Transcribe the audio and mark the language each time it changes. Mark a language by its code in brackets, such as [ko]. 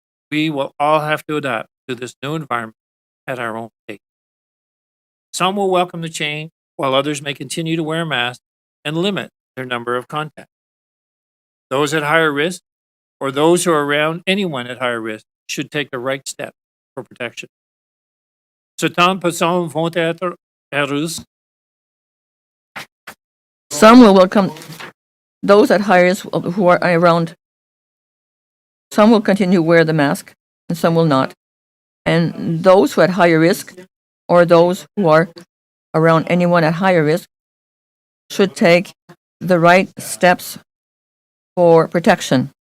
[en] We will all have to adapt to this new environment at our own pace. Some will welcome the change, while others may continue to wear masks and limit their number of contacts. Those at higher risk, or those who are around anyone at higher risk, should take the right steps for protection. [fr] Certains personnes vont être heureuses. [en] Some will welcome those at high risk who are around. Some will continue to wear the mask, and some will not. And those who are at higher risk, or those who are around anyone at higher risk, should take the right steps for protection.